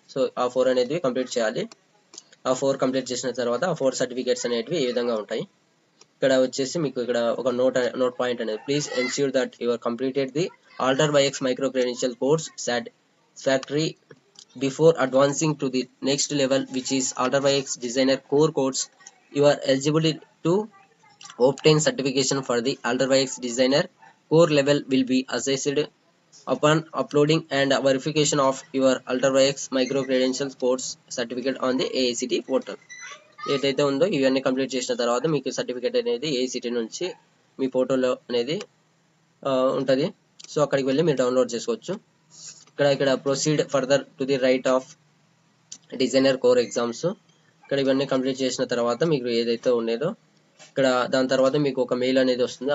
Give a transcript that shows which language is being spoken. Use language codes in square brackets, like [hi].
[te] So ఆ 4 అనేది complete చేయాలి. ఆ 4 కంప్లీట్ చేసిన తర్వాత ఆ 4 సర్టిఫికేట్స్ అనేటివి ఈ విధంగా ఉంటాయి. ఇక్కడ వచ్చేసి మీకు ఇక్కడ ఒక నోట్ పాయింట్ అనేది [en] Please ensure that your completed the Alter Bikes micro credential course satisfactory before advancing to the next level which is Alter Bikes designer core course. You are eligible to obtain certification for the Alter Bikes Designer core level will be assessed upon uploading and verification of your Alter Bikes micro credentials course certificate on the AICTE portal. [te] ఏదైతే ఉందో ఇవన్నీ complete చేసిన తర్వాత మీకు certificate అనేది AICTE నుంచి మీ పోర్టల్లో అనేది ఉంటుంది. సో అక్కడికి వెళ్ళి మీరు డౌన్లోడ్ చేసుకోవచ్చు. ఇక్కడ [en] proceed further to the right of designer core exams, [te] ఇక్కడ ఇవన్నీ కంప్లీట్ చేసిన తర్వాత మీకు ఏదైతే ఉండేదో ఇక్కడ దాని తర్వాత మీకు ఒక మెయిల్ అనేది వస్తుంది.